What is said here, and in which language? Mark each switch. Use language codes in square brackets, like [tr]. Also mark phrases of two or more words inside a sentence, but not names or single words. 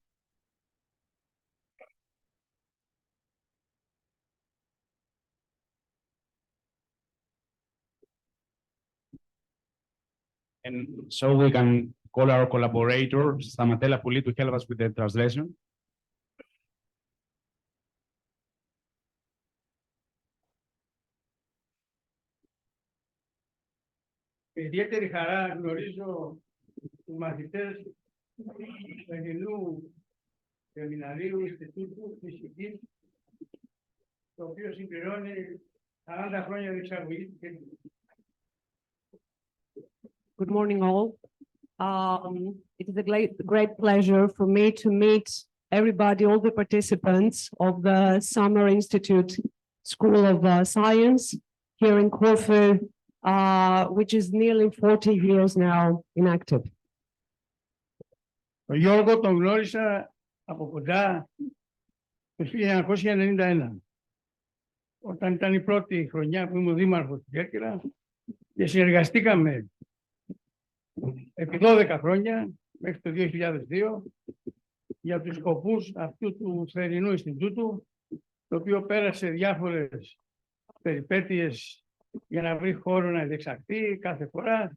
[en] And so we can call our collaborator, Stamatella Puli, to help us with the translation. [el] Με ιδιαίτερη χαρά γνωρίζω τους μαθητές του Ελληνού Σεμιναρίου Ινστιτούτου Φυσικής, το οποίο συμπληρώνει 40 χρόνια διεξαγωγής. [en] Good morning, all. It is a great pleasure for me to meet everybody, all the participants of the Summer Institute School of Science here in Corfu, which is nearly 40 years now inactive. [el] Ο Γιώργο τον γνώρισα από κοντά το 1991, όταν ήταν η πρώτη χρονιά που ήμουν δήμαρχος του Κέρκυρα και συνεργαστήκαμε επί 12 χρόνια μέχρι το 2002 για τους σκοπούς αυτού του θερινού Ινστιτούτου, το οποίο πέρασε διάφορες περιπέτειες για να βρει χώρο να διεξαχθεί κάθε φορά.